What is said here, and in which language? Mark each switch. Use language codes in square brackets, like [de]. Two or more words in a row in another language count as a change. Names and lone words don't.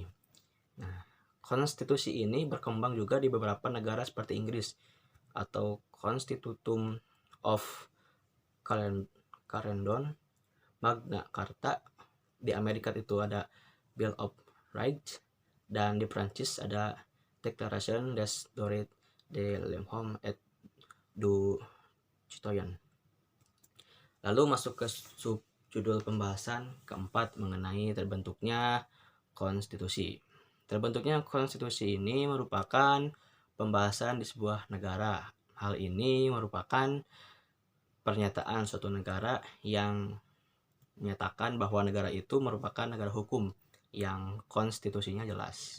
[id] Nah, konstitusi ini berkembang juga di beberapa negara seperti Inggris atau Constitutum of Clarendon, Magna Carta. Di Amerika itu ada Bill of Rights, dan di Prancis ada Declaration des droits de l'homme et du citoyen. Lalu masuk ke sub Judul pembahasan keempat mengenai terbentuknya konstitusi. Terbentuknya konstitusi ini merupakan pembahasan di sebuah negara. Hal ini merupakan pernyataan suatu negara yang menyatakan bahwa negara itu merupakan negara hukum yang konstitusinya jelas.